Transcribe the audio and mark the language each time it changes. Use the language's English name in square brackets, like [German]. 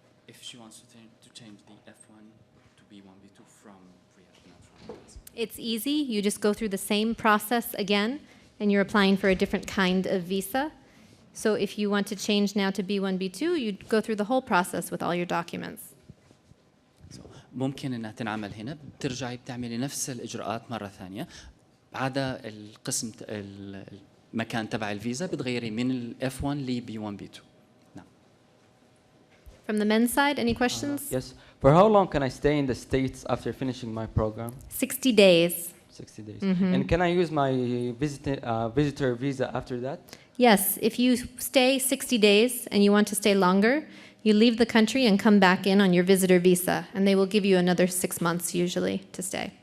[English] If she wants to change the F1 to B1 B2 from Riyadh, not from us. It's easy. You just go through the same process again, and you're applying for a different kind of visa. So if you want to change now to B1, B2, you'd go through the whole process with all your documents. [Arabic] ممكن انها تنعمل هنا بترجعي بتعملي نفس الاجراءات مره ثانيه عدا القسم المكان تبع الفيزا بتغيري من الاف 1 ل بي 1 بي 2. نعم. [English] From the men's side, any questions? Yes. For how long can I stay in the States after finishing my program? 60 days. 60 days. And can I use my visitor visa after that? Yes, if you stay 60 days and you want to stay longer, you leave the country and come back in on your visitor visa, and they will give you another 6 months usually to stay.